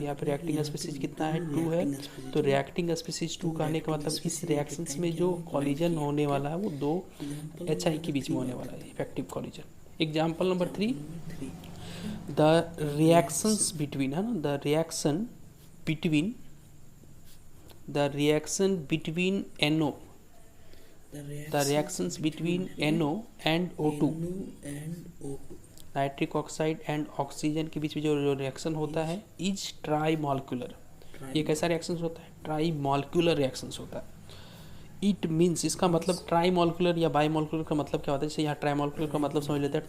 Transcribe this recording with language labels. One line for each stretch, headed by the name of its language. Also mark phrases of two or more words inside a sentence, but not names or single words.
Hindi: यहाँ पे
English: reacting species
Hindi: कितना है, 2 है, तो
English: reacting species
Hindi: 2 कहने का मतलब इस रिएक्शंस में जो कॉलिजन होने वाला है वो 2 HI के बीच में होने वाला है,
English: effective collision. example number 3, the reactions between
Hindi: है ना,
English: the reaction between NO, the reactions between NO and O2, nitric oxide and oxygen
Hindi: के बीच में जो रिएक्शन होता है
English: is tri molecular.
Hindi: ये कैसा रिएक्शन होता है,
English: tri molecular reaction
Hindi: होता है।
English: it means,
Hindi: इसका मतलब
English: tri molecular
Hindi: या
English: bi molecular
Hindi: का मतलब क्या होता है, जैसे यहाँ
English: tri molecular
Hindi: का मतलब समझ लेते हैं।